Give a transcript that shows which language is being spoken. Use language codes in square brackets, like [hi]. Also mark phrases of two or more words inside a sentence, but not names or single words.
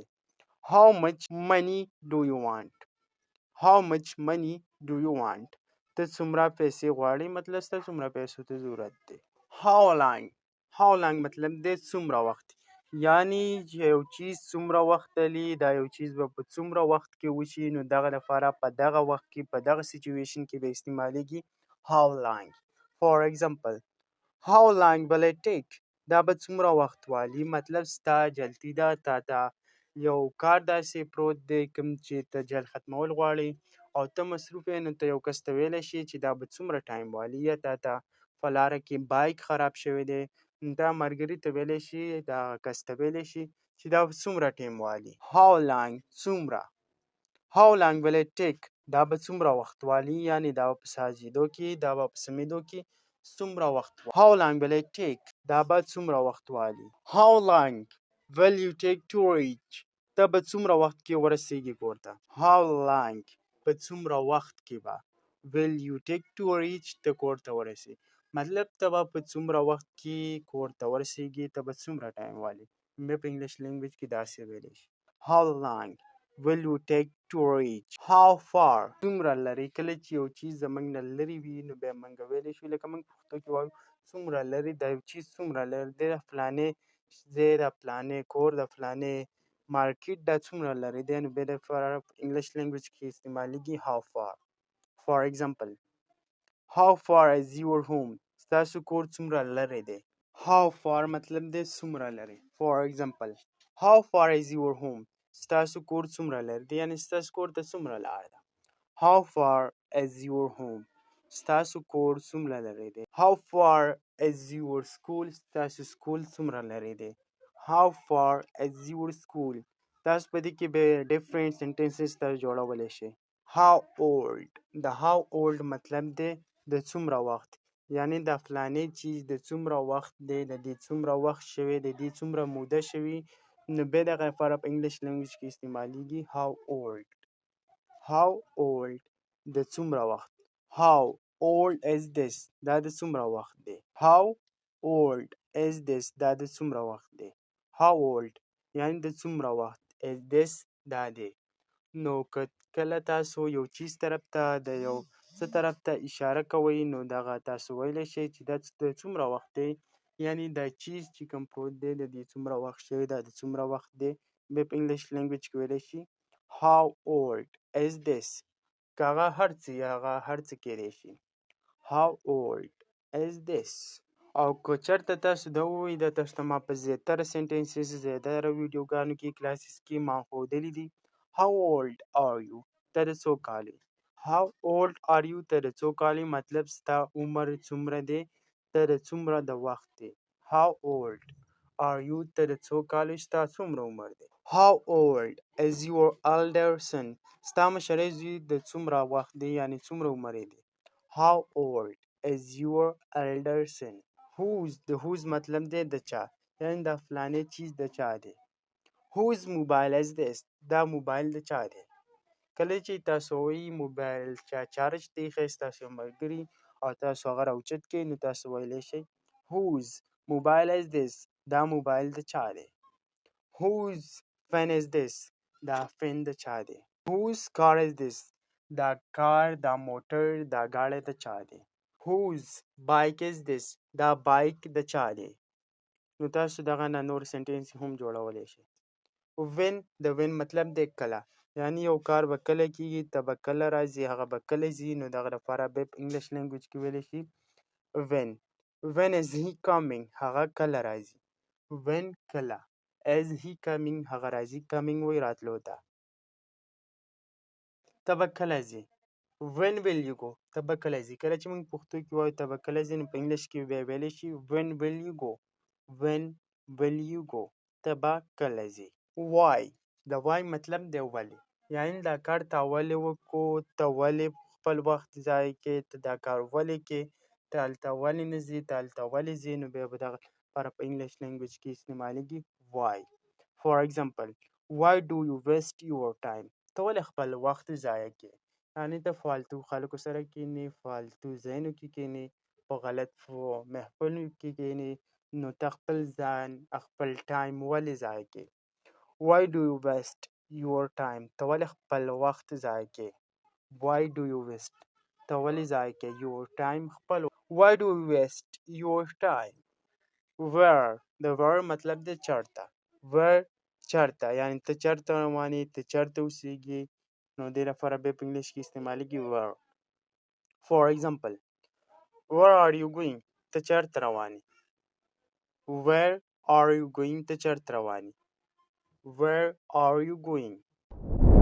[en] how much money do you want, how much money do you want, [ps] ته څومره پیسې غواړې، مطلب ستا څومره پیسو ته ضرورت دی. [en] how long, how long [ps] مطلب دی څومره وخت، یعنی چې یو چیز څومره وخت لري، دا یو چیز به په څومره وخت کې وشي، نو دغه لپاره په دغه وخت کې په دغه سچویشن کې به استعمالیږي [en] how long. For example, how long will it take؟ [ps] دا به څومره وخت والي، مطلب ستا جلدی ده، تا ته یو کار داسې پروت دی کوم چې ته جل ختمول غواړې او ته مصروف یې، نو ته یو کس ته ویلی شي چې دا به څومره ټایم والي، یا تا ته په لاره کې بایک خراب شوی دی، نو دا ملګري ته ویلی شي، دغه کس ته ویلی شي چې دا به څومره ټایم والي. [en] how long [ps] څومره، [en] how long will it take [ps] دا به څومره وخت والي، یعنی دا به په سازیدو کې، دا به په سمیدو کې څومره وخت والي. [en] how long will it take [ps] دا به څومره وخت والي. [en] how long will you take to reach [ps] ته به څومره وخت کې ورسیږي کور ته. [en] how long [ps] په څومره وخت کې به [en] will you take to reach [ps] ته کور ته ورسې، مطلب ته به په څومره وخت کې کور ته ورسیږي، ته به څومره ټایم والي. مې په انګلیش لینګویج کې داسې ویلی شي [en] how long will you take to reach. how far [ps] څومره لرې، کله چې یو چیز زموږ نه لرې وي نو بیا موږ ویلی شو، لکه موږ پښتو کې وایو څومره لرې، دا یو چیز څومره لرې دی، د فلانې ځای، د فلانې کور، د فلانې مارکیټ دا څومره لرې دی، نو بیا د انګلیش لینګویج کې استعمالیږي [en] how far. For example, how far is your home [ps] ستاسو کور څومره لرې دی. [en] how far [ps] مطلب دی څومره لرې. [en] For example, how far is your home [ps] ستاسو کور څومره لرې دی، یعنی ستاسو کور ته څومره لاره ده. [en] how far is your home [ps] ستاسو کور څومره لرې دی. [en] how far is your school [ps] ستاسو سکول څومره لرې دی. [en] how far is your school [ps] تاسو په دې کې به [en] different sentences [ps] تاسو جوړولی شئ. [en] how old [ps] د [en] how old [ps] مطلب دی د څومره وخت، یعنی د فلانې چیز د څومره وخت دی، د دې څومره وخت شوی، د دې څومره موده شوي، نو بیا دغه لپاره په انګلیش لینګویج کې استعمالیږي [en] how old. how old [ps] د څومره وخت. [en] how old is this [ps] دا د څومره وخت دی. [en] how old is this [ps] دا د څومره وخت دی. [en] how old [ps] یعنی د څومره وخت [en] is this [ps] دا دی. نو که کله تاسو یو چیز طرف ته د یو څه طرف ته اشاره کوئ، نو دغه تاسو ویلی شئ چې دا د څومره وخت دی، یعنی دا چیز چې کوم پروت دی د دې څومره وخت شوی، دا د څومره وخت دی. بیا په انګلیش لینګویج کې ویلی شي [en] how old is this [ps] که هغه هر څه یا هغه هر څه کیدی شي. [en] how old is this. [ps] او که چېرته تاسو دا ووایئ، دا تاسو ته ما په زیاتره سینټنسز زیاتره ویډیوګانو کې کلاسز کې ما ښودلي دي. [en] how old are you [ps] ته د څو کالې. [en] how old are you [ps] ته د څو کالې مطلب ستا عمر څومره دی، ته د څومره د وخت دی. [en] how old are you [ps] ته د څو کالې، ستا څومره عمر دی. [en] how old is your elder son [ps] ستا مشری زوی د څومره وخت دی، یعنی څومره عمر یې دی. [en] how old is your elder son. [ps] whose د whose مطلب دی د چا، یعنی د فلانې چیز د چا دی. [en] whose mobile is this [ps] دا موبایل د چا دی. کله چې تاسو وایي موبایل چا چارج ته ایښی، ستاسو یو ملګري او تاسو هغه راوچت کړئ، نو تاسو ویلی شئ [en] whose mobile is this [ps] دا موبایل د چا دی. [en] whose pen is this [ps] دا پن د چا دی. [en] whose car is this [ps] دا کار، دا موټر، دا ګاډی د چا دی. [en] whose bike is this [ps] دا بایک د چا دی. نو تاسو دغه نه نور سنټنس هم جوړولی شئ. when د when مطلب دی کله، یعنی یو کار به کله کېږي، ته به کله راځي، هغه به کله ځي، نو دغه لپاره بیا په انګلیش لینګویج کې ویلی شي when. [en] when is he coming [ps] هغه کله راځي. when کله [en] is he coming [ps] هغه راځي، coming وایي راتلو ته. ته به کله ځې. [en] when will you go [ps] ته به کله ځې. کله چې موږ پښتو کې وایو ته به کله ځې، نو په انګلیش کې بیا ویلی شي [en] when will you go. when will you go [ps] ته به کله ځې. why د why مطلب دی ولې، یعنی دا کار تا ولې وکړو، ته ولې خپل وخت ضایع کوې، ته دا کار ولې کوې، ته هلته ولې نه ځې، ته هلته ولې ځې، نو بیا به دغه لپاره په انګلیش لینګویج کې استعمالیږي why. [en] For example, why do you waste your time [ps] ته ولې خپل وخت ضایع کوې؟ یعنې ته فالتو خلکو سره کښېنې، فالتو ځایونو کې کښېنې، په غلط محفلونو کې کښېنې، نو ته خپل ځان خپل ټایم ولې ضایع کوې؟ [en] Why do you waste your time؟ [ps] ته ولې خپل وخت ضایع کوې؟ [en] Why do you waste؟ [ps] ته ولې ضایع کوې [en] your time [ps] خپل [en] Why do you waste your time؟ [ps] Where؟ د where مطلب دی چېرته. Where چېرته، یعنې ته چېرته روان یې، ته چېرته اوسېږې، نو دې لپاره بیا په انګلیش کې استعمالېږي where. [en] For example, where are you going؟ [ps] ته چېرته روان یې. [en] Where are you going؟ [ps] ته چېرته روان یې. [en] Where are you going؟